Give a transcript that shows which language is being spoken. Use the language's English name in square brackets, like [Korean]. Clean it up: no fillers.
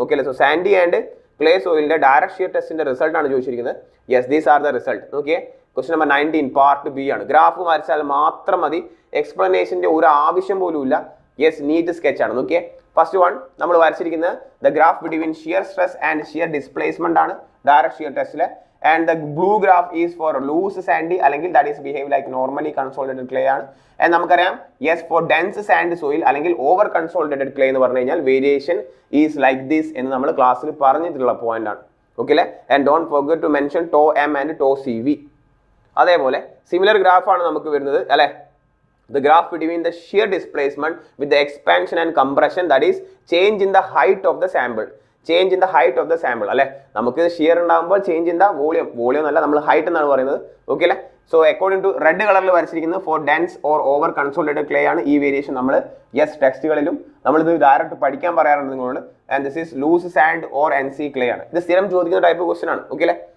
[Malayalam] Okay അല്ലേ? So Sandy and clay സോയിലിന്റെ direct shear ടെസ്റ്റിന്റെ result ആണ് ചോദിച്ചിരിക്കുന്നത്. [English] Yes, these are the result. [Malayalam] Okay, question number 19 part B ആണ്. Graph വരച്ചാൽ മാത്രം മതി, എക്സ്പ്ലനേഷന്റെ ഒരു ആവശ്യം പോലും ഇല്ല. യെസ്, നീറ്റ് സ്കെച്ച് ആണ്. [English] നോക്കിയേ, first one നമ്മൾ വരച്ചിരിക്കുന്നത് the graph between shear stress and shear displacement ആണ് ഡയറക്റ്റ് ഷിയർ ടെസ്റ്റിലെ. And the blue graph is for loose sandy, അല്ലെങ്കിൽ that is behave like normally consolidated clay ആണ്. [Malayalam] And നമുക്കറിയാം, yes, [English] for dense sand soil [Malayalam] അല്ലെങ്കിൽ over consolidated clay എന്ന് പറഞ്ഞു കഴിഞ്ഞാൽ [English] variation is like this [Malayalam] എന്ന് നമ്മൾ ക്ലാസ്സിൽ പറഞ്ഞിട്ടുള്ള പോയിന്റ് ആണ്. ഓക്കെ അല്ലേ? [English] And don't forget to mention tau m and tau cv. [Malayalam] അതേപോലെ സിമിലർ ഗ്രാഫ് ആണ് നമുക്ക് വരുന്നത് അല്ലെ. [English] The graph between the shear displacement with the expansion and compression, that is change in the height of the sample. Change in the height of the sample അല്ലെ. [Malayalam] നമുക്ക് shear ഉണ്ടാകുമ്പോൾ change in the volume അല്ല, നമ്മൾ height എന്നാണ് പറയുന്നത്. Okay അല്ലേ? [English] So according to red കളറിൽ വരച്ചിരിക്കുന്നത് for dense or over consolidated clay ആണ്. [Malayalam] ഈ വേരിയേഷൻ നമ്മൾ ടെക്സ്റ്റുകളിലും നമ്മളിത് ഡയറക്റ്റ് പഠിക്കാൻ പറയാറുണ്ട് നിങ്ങളോട്. [English] and this is loose sand or N C clay [Malayalam] ആണ്. ഇത് സ്ഥിരം ചോദിക്കുന്ന ടൈപ്പ് ക്വസ്റ്റൻ ആണ്. ഓക്കെ അല്ലേ?